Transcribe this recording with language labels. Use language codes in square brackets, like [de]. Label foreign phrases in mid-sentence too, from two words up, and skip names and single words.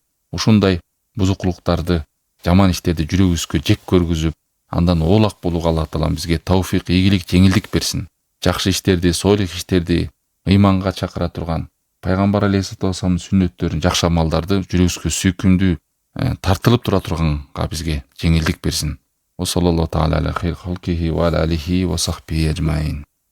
[ky] Ушундай бузукулуктарды, жаман иштерди жүрөгүбүзгө жек көргүзүп, андан оолак болууга Аллах Таалам бизге тавфик, ийгилик, жеңилдик берсин. Жакшы иштерди, солих иштерди, ыйманга чакыра турган пайгамбар [ar] عليه الصلاة والسلام [ky] сүннөттөрүн, жакшы амалдарды жүрөгүбүзгө сүйкүмдүү тартылып тура турганга бизге жеңилдик берсин. [ar] وصلى الله تعالى على خير خلقه وعلى آله وصحبه أجمعين.